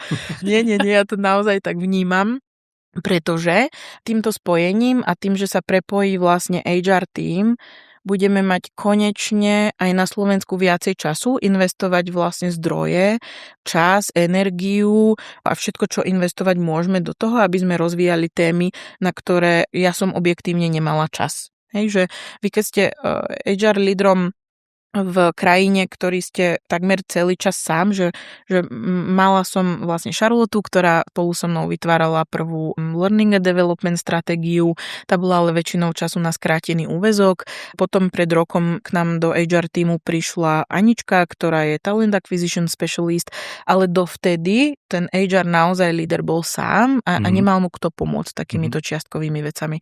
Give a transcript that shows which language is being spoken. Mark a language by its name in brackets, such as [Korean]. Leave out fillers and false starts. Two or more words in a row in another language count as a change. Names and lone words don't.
[Slovak] Nie, ja to naozaj tak vnímam, pretože týmto spojením a tým, že sa prepojí vlastne HR tým, budeme mať konečne aj na Slovensku viacej času investovať vlastne zdroje, čas, energiu a všetko, čo investovať môžeme do toho, aby sme rozvíjali témy, na ktoré ja som objektívne nemala čas. Hej, že vy keď ste HR lídrom v krajine, ktorý ste takmer celý čas sám, že mala som vlastne Charlotu, ktorá spolu so mnou vytvárala prvú [English] learning and development [Slovak] stratégiu, tá bola ale väčšinou času na skrátený úväzok. Potom pred rokom k nám do HR týmu prišla Anička, ktorá je [English] talent acquisition specialist, [Slovak] ale dovtedy ten HR naozaj líder bol sám a nemal mu kto pomôcť takýmito čiastkovými vecami.